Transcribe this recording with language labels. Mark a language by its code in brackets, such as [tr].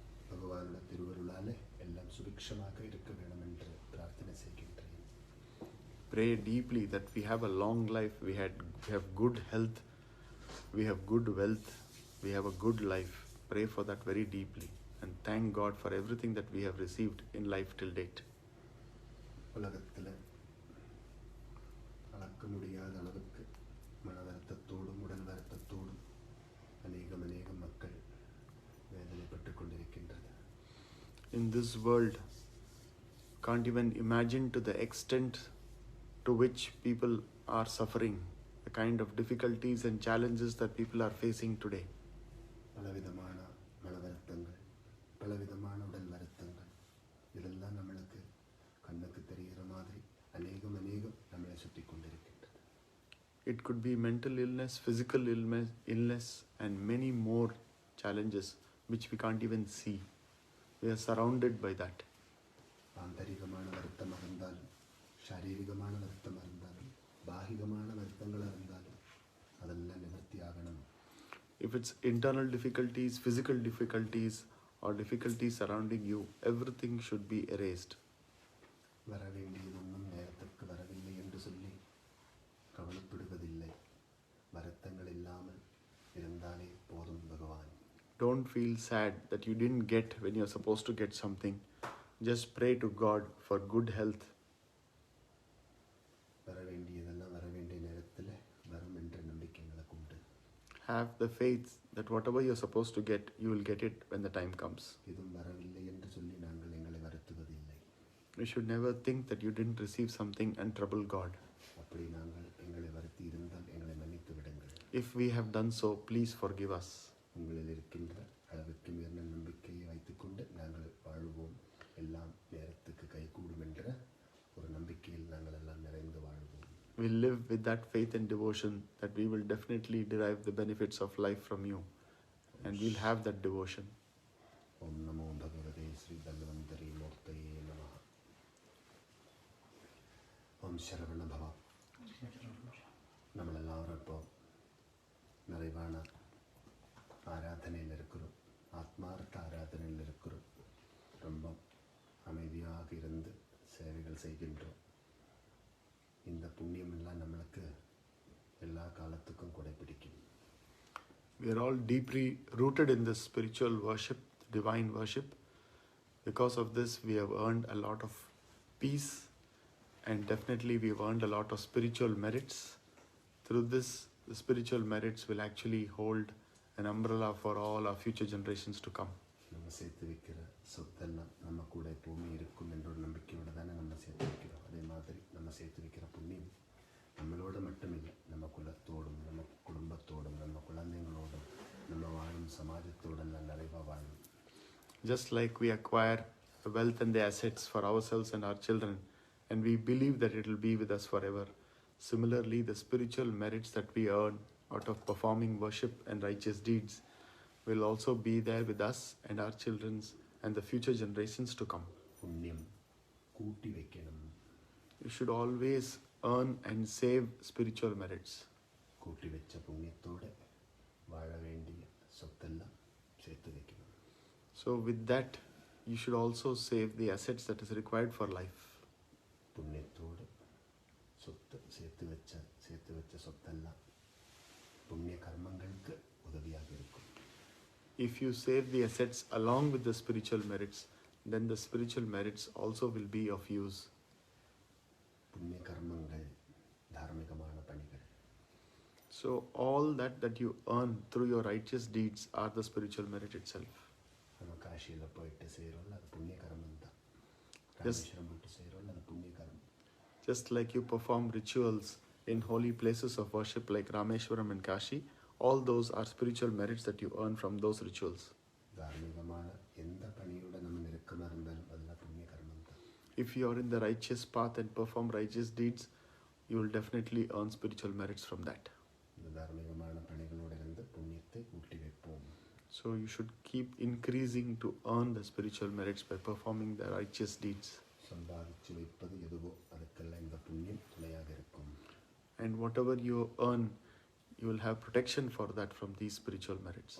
[ta] பகவானோட திருவருளாலே எல்லாம் சுபிக்ஷமாக இருக்க வேண்டும் என்று பிரார்த்தனை செய்கின்றேன். [en] Pray deeply that we have a long life, we have good health, we have good wealth, we have a good life. Pray for that very deeply and thank God for everything that we have received in life till date. [ta] உலகத்தில் அளக்க முடியாத அளவுக்கு மன வருத்தத்தோடும் உடல் வருத்தத்தோடும் அநேகம் மக்கள் வேதனைப்பட்டு கொண்டிருக்கின்றது. [en] In this world, can't even imagine to the extent to which people are suffering, the kind of difficulties and challenges that people are facing today. [ta] பலவிதமான மன வருத்தங்கள், பலவிதமான உடல் வருத்தங்கள், இதெல்லாம் நம்மளுக்கு கண்ணுக்கு தெரிகிற மாதிரி அநேகம் நம்மளை சுற்றி கொண்டிருக்கின்றது. [en] It could be mental illness, physical illness and many more challenges which we can't even see. We are surrounded by that. [ta] ஆந்தரிகமான வருத்தமாக இருந்தாலும், சாரீரிகமான வருத்தமாக இருந்தாலும், பாகிகமான வருத்தங்களாக இருந்தாலும் அதெல்லாம் நிவர்த்தி ஆகணும். [en] If it's internal difficulties, physical difficulties or difficulties surrounding you, everything should be erased. [ta] வர வேண்டியதொன்னும் நேரத்திற்கு வரவில்லை என்று சொல்லி கவலைப்படுவதில்லை. வருத்தங்கள் இல்லாமல் இருந்தாலே போதும் பகவான். [en] Don't feel sad that you didn't get when you're supposed to get something. Just pray to God for good health. [ta] வர வேண்டியதெல்லாம் வர வேண்டிய நேரத்தில் வரும் என்ற நம்பிக்கை எங்களுக்கு உண்டு. [en] Have the faith that whatever you're supposed to get, you will get it when the time comes. [ta] இதுவும் வரவில்லை என்று சொல்லி நாங்கள் எங்களை வருத்துவதில்லை. [en] You should never think that you didn't receive something and trouble God. [ta] அப்படி நாங்கள் எங்களை வருத்தி இருந்தால் எங்களை மன்னித்து விடுங்கள். [en] If we have done so, please forgive us. [ta] உங்களில் இருக்கின்ற அளவுக்கு மீறின நம்பிக்கையை வைத்துக்கொண்டு நாங்கள் வாழ்வோம். எல்லாம் நேரத்துக்கு கைகூடும் என்ற ஒரு நம்பிக்கையில் நாங்கள் எல்லாம் நிறைந்து வாழ்வோம். [en] We live with that faith and devotion that we will definitely derive the benefits of life from you, and we'll have that devotion. [sa] Om Namo Bhagavate Sri Dhanvantari Murtaye Namaha. [ml] ഓം ശരവണ ഭവ. നമ്മളെല്ലാവരും ഇപ്പോൾ [ta] நிறைவான ஆராதனையில் இருக்கிறோம். ஆத்மார்த்த ஆராதனையில் இருக்கிறோம். ரொம்ப அமைதியாக இருந்து சேவைகள் செய்கின்றோம். இந்த புண்ணியமெல்லாம் நம்மளுக்கு எல்லா காலத்துக்கும் கொடைப்பிடிக்கும். [en] We are all deeply rooted in this spiritual worship, divine worship. Because of this, we have earned a lot of peace, and definitely we have earned a lot of spiritual merits. Through this, the spiritual merits will actually hold an umbrella for all our future generations to come. [ta] நம்ம சேர்த்து வைக்கிற சொத்தெல்லாம் நம்ம கூட எப்பவுமே இருக்கும் என்ற ஒரு நம்பிக்கையோடு தானே நம்ம சேர்த்து வைக்கிறோம். அதே மாதிரி நம்ம சேர்த்து வைக்கிற புண்ணியம் நம்மளோட மட்டுமில்லை, நம்ம குலத்தோடும் நம்ம குடும்பத்தோடும் நம்ம குழந்தைங்களோடும் நம்ம வாழும் சமாஜத்தோடெல்லாம் நிறைவாக வாழும். [en] Just like we acquire the wealth and the assets for ourselves and our children, and we believe that it will be with us forever, similarly the spiritual merits that we earn out of performing worship and righteous deeds will also be there with us and our children's and the future generations to come. [ta] புண்ணியம் கூட்டி வைக்கணும். [en] You should always earn and save spiritual merits. [ta] கூட்டி வச்ச புண்ணியத்தோடு வாழ வேண்டிய சொத்தெல்லாம் சேர்த்து வைக்கணும். [en] So with that, you should also save the assets that is required for life. [ta] புண்ணியத்தோடு சொத்து சேர்த்து வச்ச சொத்தெல்லாம் புண்ணிய கர்மங்களுக்கு உதவியாக இருக்கும். [en] If you save the assets along with the spiritual merits, then the spiritual merits also will be of use. [ta] புண்ணிய கர்மங்கள் தார்மீகமான பணிகள். [en] So all that you earn through your righteous deeds are the spiritual merit itself. [ta] நம்ம காசியில் போயிட்டு செய்கிறோம்ல, அது புண்ணிய கர்மம் தான். ராமேஸ்வரம் போயிட்டு செய்கிறோம்ல, அது புண்ணிய கர்மம். [en] Just like you perform rituals in holy places of worship like Rameshwaram and Kashi, all those are spiritual merits that you earn from those rituals. [ta] தார்மீகமான எந்த பணியோட நம்ம நெருக்கமாக இருந்தாலும் அதெல்லாம் புண்ணிய கர்மம் தான். [en] If you are in the righteous path and perform righteous deeds, you will definitely earn spiritual merits from that. [ta] இந்த தார்மீகமான பணிகளோடு இருந்து புண்ணியத்தை கூட்டி வைப்போம். [en] So you should keep increasing to earn the spiritual merits by performing the righteous deeds. [ta] சம்பாதிச்சு வைப்பது எதுவோ அதுக்கெல்லாம் இந்த புண்ணியம் துணையாக இருக்கும். [en] And whatever you earn, you will have protection for that from these spiritual merits.